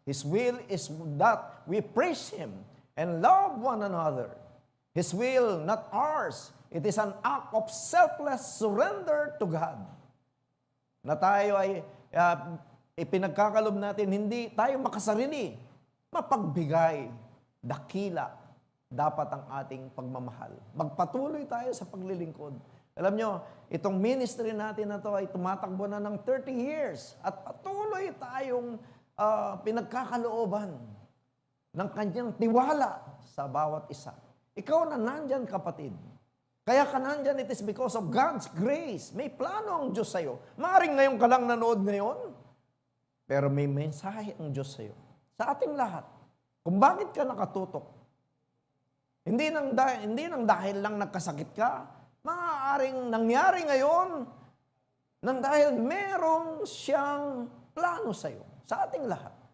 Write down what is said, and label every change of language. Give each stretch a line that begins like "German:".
English: His will is that we praise Him and love one another. His will, not ours. It is an act of selfless surrender to God.
Filipino: Na tayo ay ipinagkakalob natin, hindi tayo makasarili, mapagbigay, dakila, dapat ang ating pagmamahal. Magpatuloy tayo sa paglilingkod. Alam nyo, itong ministry natin na to ay tumatakbo na ng
English: 30 years
Filipino: at patuloy tayong pinagkakalooban ng kanyang tiwala sa bawat isa. Ikaw na nandyan, kapatid. Kaya ka nandyan,
English: it is because of God's grace.
Filipino: May plano ang Diyos sa'yo. Maaring ngayon ka lang nanood ngayon, pero may mensahe ang Diyos sa'yo. Sa ating lahat. Kung bakit ka nakatutok. Hindi nang dahil lang nagkasakit ka, maaaring nangyari ngayon nang dahil merong siyang plano sa'yo. Sa ating lahat.